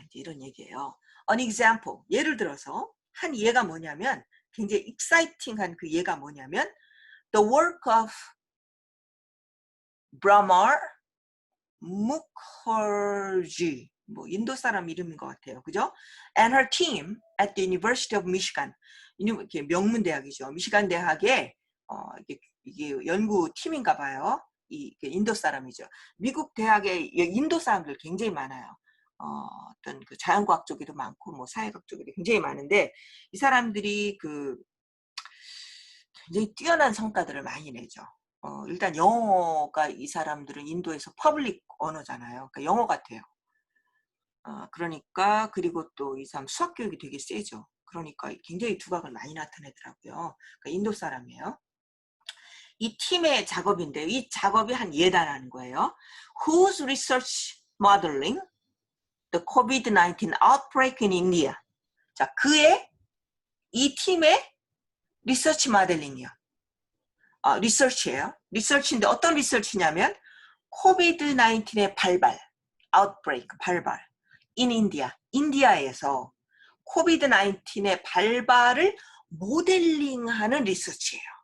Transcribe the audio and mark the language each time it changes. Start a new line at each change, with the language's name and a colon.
Korean: 이제 이런 얘기예요.
English: An example.
Korean: 예를 들어서 한 예가 뭐냐면 굉장히 exciting한 그 예가 뭐냐면
English: the work of Brahma Mukherjee
Korean: 뭐 인도 사람 이름인 것 같아요. 그죠?
English: And her team at the University of Michigan.
Korean: 이게 명문 대학이죠. 미시간 대학에 이게 연구 팀인가 봐요. 인도 사람이죠. 미국 대학에 인도 사람들 굉장히 많아요. 어떤 그 자연과학 쪽에도 많고 뭐 사회학 쪽에도 굉장히 많은데 이 사람들이 굉장히 뛰어난 성과들을 많이 내죠. 일단 영어가 이 사람들은 인도에서 퍼블릭 언어잖아요. 그러니까 영어 같아요. 그러니까 그리고 또 이 사람 수학 교육이 되게 세죠. 그러니까 굉장히 두각을 많이 나타내더라고요. 그러니까 인도 사람이에요. 이 팀의 작업인데요. 이 작업이 한 예단하는 거예요.
English: Whose research modeling the COVID-19 outbreak in India?
Korean: 자, 이 팀의 리서치 모델링이요. 리서치예요. 리서치인데 어떤 리서치냐면 코비드-19의 아웃브레이크, 발발.
English: in India,
Korean: 인디아에서 코비드-19의 발발을 모델링하는 리서치예요.